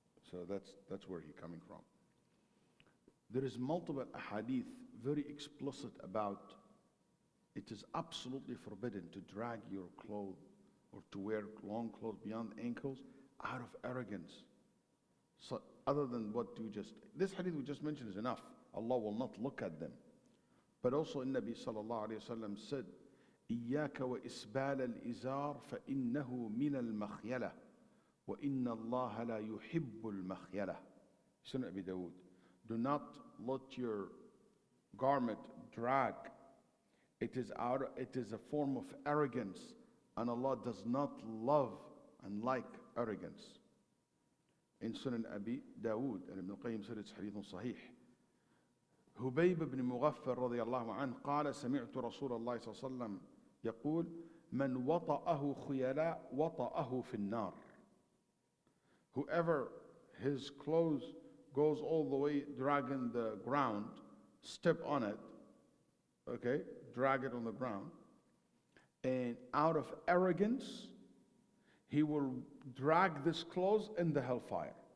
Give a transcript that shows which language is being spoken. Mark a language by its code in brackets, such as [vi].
[en] So that's where he's coming from. There is multiple hadith very explicit about it is absolutely forbidden to drag your clothes or to wear long clothes beyond ankles out of arrogance. So other than what you just, this hadith we just mentioned is enough. Allah will not look at them. But also Nabi sallallahu alayhi wa sallam said, [ar] إياك وإسبال الإزار فإنه من المخيلة وإن الله لا يحب المخيلة. [en] Sunan Abi Dawood. Do not let your garment drag. It is a form of arrogance, and Allah does not love and like arrogance. In Sunan Abi Dawood, and Ibn Qayyim said it's hadith sahih. [ar] هبيب بن مغفر رضي الله عنه قال سمعت رسول الله صلى الله عليه وسلم يقول من وطأه خيلاء وطأه في النار. [en] Whoever his clothes goes all the way dragging the ground, step on it, okay, drag it on the ground, and out of arrogance, he will drag this clothes in the hellfire.